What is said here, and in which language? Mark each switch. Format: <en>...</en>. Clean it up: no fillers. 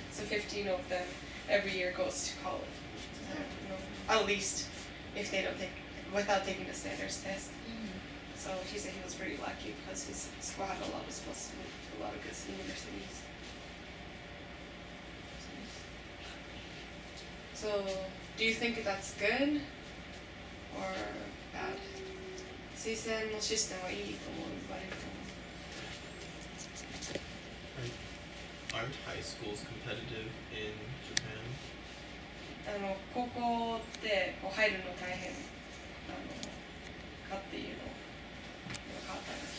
<en>So 15 of them every year goes to college. So, you know, at least if they don't take, without taking the standards test. So he said he was pretty lucky because his school had a lot of spots to a lot of good universities. So, do you think that's good or bad?</en> <ja>推薦のシステムはいいと思う、悪いと思う。</ja> <en>Aren't high schools competitive in Japan?</en> <ja>高校ってこう入るの大変かっていうの変わったね。</ja>